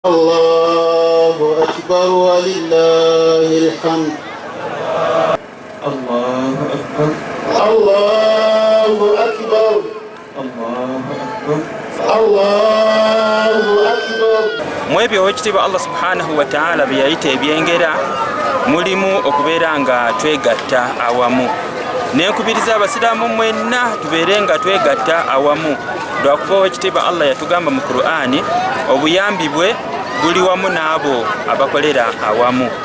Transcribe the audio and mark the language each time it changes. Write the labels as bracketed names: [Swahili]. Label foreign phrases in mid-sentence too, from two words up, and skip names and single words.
[Arabic] الله أكبر ولله الحمد. الله أكبر الله أكبر الله أكبر الله أكبر. [Ganda] Mwebyo wekitiibwa Allah [Arabic] سبحانه وتعالى [Ganda] byayita ebyengera mulimu okubeera nga twegatta awamu. Nenkubiriza abasiraamu mwenna tubeere nga twegatta awamu. Lwakuba wekitiibwa Allah yatugamba mu Qur'ani obuyambi bwe buli wamu n'abo abakolera awamu.